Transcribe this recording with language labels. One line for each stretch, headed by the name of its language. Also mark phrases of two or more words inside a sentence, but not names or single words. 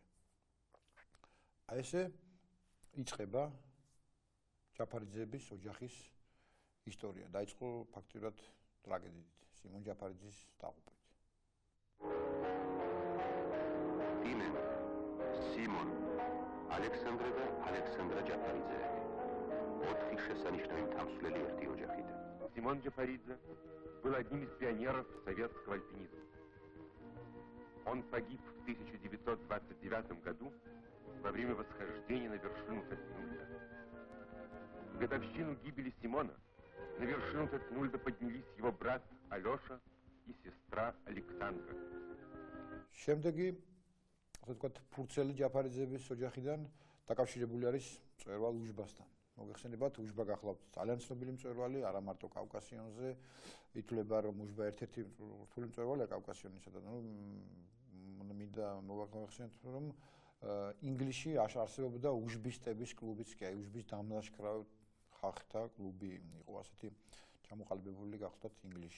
Georgian: აი ესე იწყება ჯაფარიძეების ოჯახის ისტორია. დაიწყო ფაქტურად ტრაგედიით, სიმონ ჯაფარიძის დაღუპვით. პიმენ, სიმონ, ალექსანდრე და ალექსანდრა ჯაფარიძეები. 4 შესანიშნავი მთამსვლელი ერთი ოჯახიდან.
Russian: Симон Джафаридзе был одним из пионеров советского альпинизма. Он погиб в 1929 году во время восхождения на вершину Тетнульда. В годовщину гибели Симона на вершину Тетнульда поднялись его брат Алеша и сестра Александра.
Georgian: შემდეგი, ასე ვთქვათ, ფურცელი ჯაფარიძეების ოჯახიდან დაკავშირებული არის მწვერვალ უშბასთან. მოგეხსენებათ, უშბა გახლავთ ძალიან ცნობილი მწვერვალი, არა მარტო კავკასიონზე, ითვლება რომ უშბა ერთ-ერთი რთული მწვერვალია კავკასიონისა და მინდა მოგახსენოთ რომ ინგლისში არსებობდა უშბისტების კლუბიც კი, უშბის დამლაშქრა ხალხთა კლუბი იყო ასეთი ჩამოყალიბებული გახლავთ ინგლისში.